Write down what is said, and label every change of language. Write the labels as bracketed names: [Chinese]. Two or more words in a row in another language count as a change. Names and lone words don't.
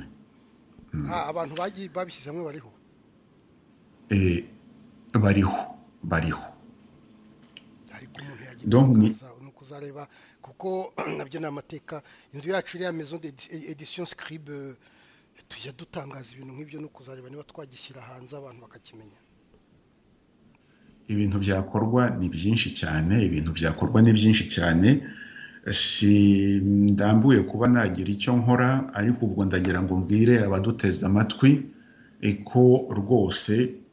[Kinyarwanda] Abantu babishyize hamwe bariho ariko umuntu yagitangaza ni ukuzareba, kuko nabyo ni amateka. Inzu yacu iriya [French] maison d'édition [Kinyarwanda] Scribe tujya dutangaza ibintu nk'ibyo, ni ukuzareba niba twagishyira hanze abantu bakakimenya. Ibintu byakorwa ni byinshi cyane, si ndambuye kuba nagira icyo nkora, ariko ubwo ndagira ngo mbwire abaduteze amatwi ko rwose